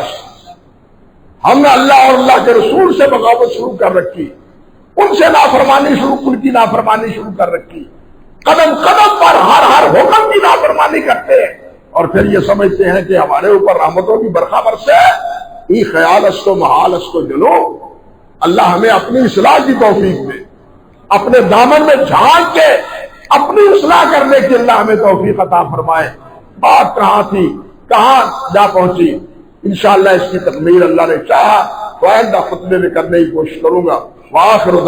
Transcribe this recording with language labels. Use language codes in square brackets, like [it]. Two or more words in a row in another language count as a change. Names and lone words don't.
[ur] ہم نے اللہ اور اللہ کے رسول سے بغاوت شروع کر رکھی، ان سے ان کی نافرمانی شروع کر رکھی. قدم قدم پر ہر حکم کی نافرمانی کرتے ہیں اور پھر یہ سمجھتے ہیں کہ ہمارے اوپر رحمتوں کی برکھا برسے. [fa] ای خیال است و محال است و جلو. [ur] اللہ ہمیں اپنی اصلاح کی توفیق دے، اپنے دامن میں جھانک کے اپنی اصلاح کرنے کی اللہ ہمیں توفیق عطا فرمائے. بات کہاں تھی، کہاں جا پہنچی، انشاءاللہ اس کی تکمیل اللہ نے چاہا تو آئندہ خطبے میں کرنے کی کوشش کروں گا.